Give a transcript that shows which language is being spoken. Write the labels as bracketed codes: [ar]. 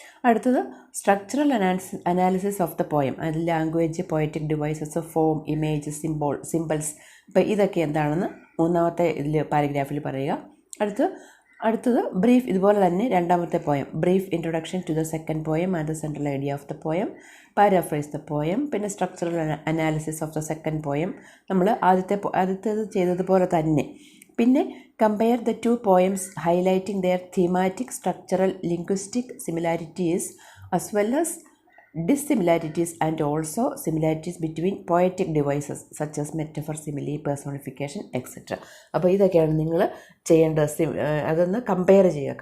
[ml] അടുത്തത് [en] Structural analysis of the poem. [ml] അതിൽ language, poetic devices, form, image, symbols, ഇപ്പോൾ ഇതൊക്കെ എന്താണെന്ന് മൂന്നാമത്തെ ഇതിൽ പാരഗ്രാഫിൽ പറയുക. [en] അടുത്തത് ബ്രീഫ്, ഇതുപോലെ തന്നെ രണ്ടാമത്തെ poem brief introduction to the second poem and the central idea of the poem, paraphrase the poem. [ml] പിന്നെ structural analysis of the second poem നമ്മൾ ആദ്യത്തേത് ചെയ്തതുപോലെ തന്നെ. [en] പിന്നെ compare the 2 poems highlighting their thematic, structural, linguistic similarities as well as dissimilarities and also similarities between poetic devices such as metaphor, simile, personification, etc. [ml] അപ്പോൾ ഇതൊക്കെയാണ് നിങ്ങൾ ചെയ്യേണ്ടത്. അതൊന്ന് കമ്പയർ ചെയ്യുക.